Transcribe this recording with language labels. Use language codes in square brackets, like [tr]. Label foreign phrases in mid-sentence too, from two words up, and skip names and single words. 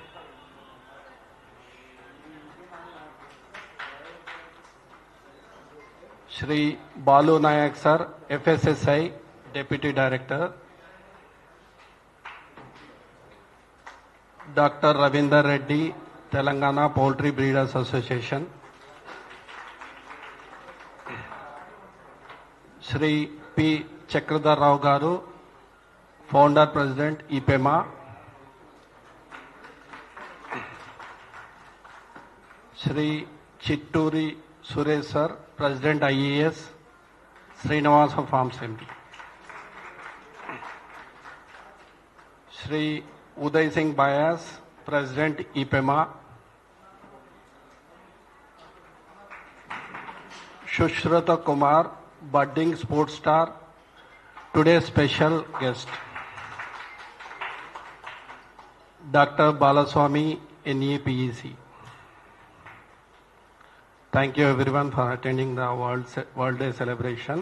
[en] Shri Balu Nayak sir, FSSI, Deputy Director. Dr. Ravinder Reddy, Telangana Poultry Breeders Association. Shri P. Chakradhar Rao Garu, Founder President IPEMA. Shri Chitturi Suresh sir, President IES, Srinivasa Farms MD. Shri Uday Singh Bayas, President IPEMA. Shushrata Kumar, budding sports star, today's special guest. Dr. Balaswamy, NEPEC. Thank you everyone for attending the World Day celebration.